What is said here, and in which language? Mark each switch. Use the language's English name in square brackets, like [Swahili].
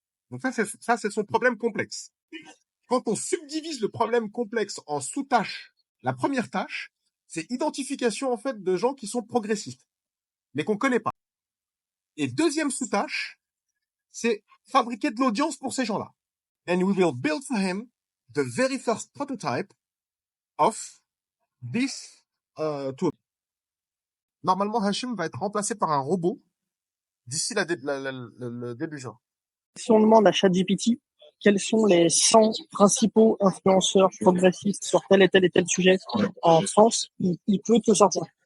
[French] Donc ça, c'est son problème complexe. Quand on subdivise le problème complexe en sous-tâches, la première tâche, c'est identification en fait de gens qui sont progressistes, mais qu'on connaît pas. Et deuxième sous-tâche, c'est fabriquer de l'audience pour ces gens-là. [English] And we will build for him the very first prototype of this tool. [French] Normalement, Hashim va être remplacé par un robot d'ici le début juin. Si on demande à ChatGPT quels sont les 100 principaux influenceurs progressistes sur tel et tel sujet en France, il peut te sortir.